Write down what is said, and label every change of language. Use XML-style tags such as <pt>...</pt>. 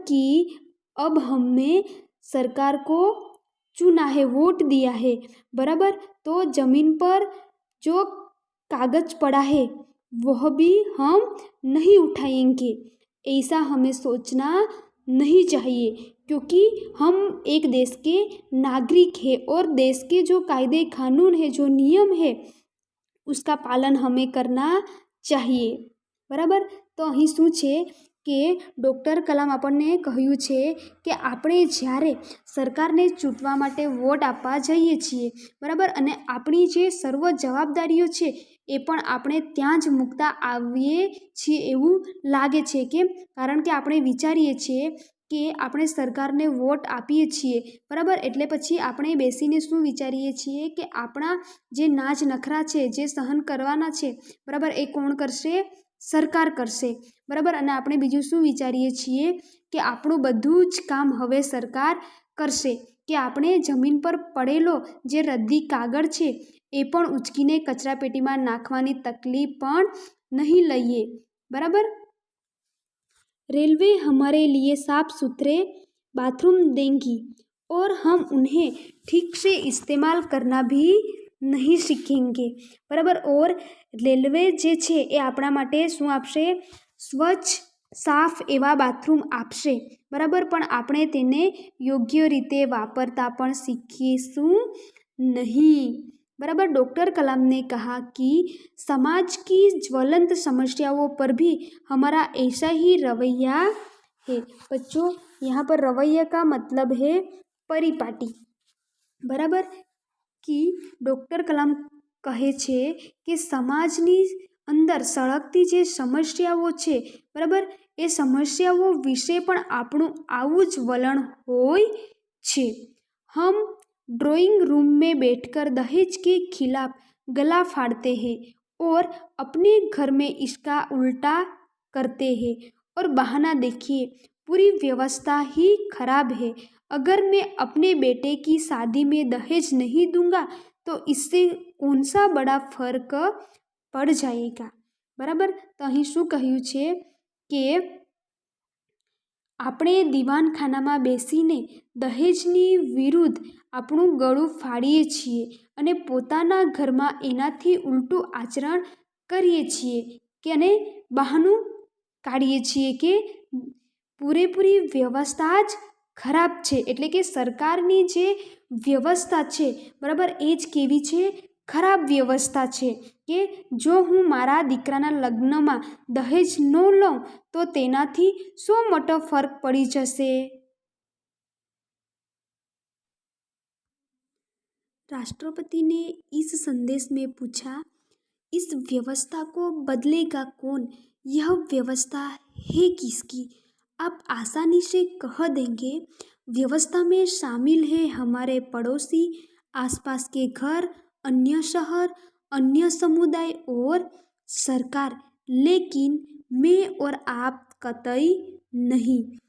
<hi>कि अब हमें सरकार को चुना है, वोट दिया है, बराबर, तो ज़मीन पर जो कागज पड़ा है वह भी हम नहीं उठाएंगे। ऐसा हमें सोचना नहीं चाहिए, क्योंकि हम एक देश के नागरिक हैं और देश के जो कायदे कानून है, जो नियम है, उसका पालन हमें करना चाहिए। बराबर। तो</hi> <gu>અહીં શું છે કે ડૉક્ટર કલામ આપણને કહ્યું છે કે આપણે જ્યારે સરકારને ચૂંટવા માટે વોટ આપવા જઈએ છીએ, બરાબર, અને આપણી જે સર્વ જવાબદારીઓ છે એ પણ આપણે ત્યાં જ મૂકતા આવીએ છીએ એવું લાગે છે. કેમ? કારણ કે આપણે વિચારીએ છીએ કે આપણે સરકારને વોટ આપીએ છીએ, બરાબર, એટલે પછી આપણે બેસીને શું વિચારીએ છીએ કે આપણા જે નાચ નખરા છે, જે સહન કરવાના છે, બરાબર, એ કોણ કરશે? સરકાર કરશે, બરાબર. અને આપણે બીજું શું વિચારીએ છીએ કે આપણું બધું જ કામ હવે સરકાર કરશે, કે આપણે જમીન પર પડેલો જે રદ્દી કાગળ છે એ પણ ઉચકીને કચરાપેટીમાં નાખવાની તકલીફ પણ નહીં લઈએ, બરાબર.</gu> <hi>रेलवे हमारे लिए साफ सुथरे बाथरूम देंगी और हम उन्हें ठीक से इस्तेमाल करना भी नहीं सीखेंगे, बराबर. और</hi> <gu>રેલવે જે છે એ આપણા માટે શું આપશે? સ્વચ્છ સાફ એવા બાથરૂમ આપશે, બરાબર, પણ આપણે તેને યોગ્ય રીતે વાપરતા પણ શીખીશું नहीं, बराबर.</gu> <hi>डॉक्टर कलाम ने कहा कि समाज की ज्वलंत समस्याओं पर भी हमारा ऐसा ही रवैया है. बच्चों, यहाँ पर रवैया का मतलब है परिपाटी, बराबर. कि</hi> <gu>डॉक्टर कलाम કહે છે કે સમાજની અંદર સળગતી જે સમસ્યાઓ છે, બરાબર, એ સમસ્યાઓ વિશે પણ આપણું આવું જ વલણ હોય છે.</gu> <hi>हम ड्राइंग रूम में बैठकर दहेज के खिलाफ गला फाड़ते हैं और अपने घर में इसका उल्टा करते हैं. और बहाना देखिए, पूरी व्यवस्था ही खराब है. अगर मैं अपने बेटे की शादी में दहेज नहीं दूंगा तो इससे कौन सा बड़ा फर्क पड़ जाएगा, बराबर. तो</hi> <gu>અહીં શું કહ્યું છે કે આપણે દીવાનખાનામાં બેસીને દહેજની વિરુદ્ધ આપણું ગળું ફાડીએ છીએ અને પોતાના ઘરમાં એનાથી ઉલટું આચરણ કરીએ છીએ કે અને બહાનું કાઢીએ છીએ કે પૂરેપૂરી વ્યવસ્થા જ ખરાબ છે. એટલે કે સરકારની જે વ્યવસ્થા છે, બરાબર, એ જ કેવી છે? ખરાબ વ્યવસ્થા છે. કે જો હું મારા દીકરાના લગ્નમાં દહેજ ન લઉં તો તેનાથી શું મોટો ફરક પડી જશે?</gu> <hi>राष्ट्रपति ने इस संदेश में पूछा, इस व्यवस्था को बदलेगा कौन? यह व्यवस्था है किसकी? आप आसानी से कह देंगे व्यवस्था में शामिल है हमारे पड़ोसी, आसपास के घर, अन्य शहर, अन्य समुदाय और सरकार, लेकिन मैं और आप कतई नहीं.</hi>